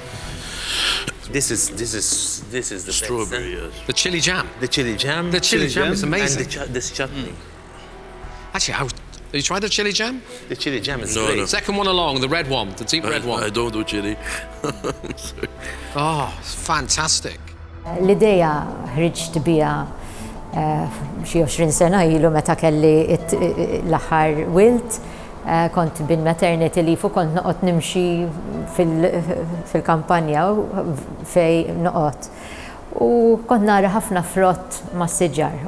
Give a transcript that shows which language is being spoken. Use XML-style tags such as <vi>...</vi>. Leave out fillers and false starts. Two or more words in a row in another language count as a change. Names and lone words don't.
<en>This is the Strawberry, best. yes. The chili jam. The chili jam. The chili jam is amazing. And this chutney. Actually, have you tried the chili jam? The chili jam is No, great. no. Second one along, the red one, the deep red one. I don't do chili. I'm sorry. Oh, it's fantastic.</en> <mt>L-ideja ħriġt biha xi 20 sena ilu meta kelli l-aħħar wilt, kont bin</mt> <en>maternity leave</en> <mt>u kont noqgħod nimxi fil-kampanja fej noqgħod. U kont nara ħafna frott mas-siġar.</mt>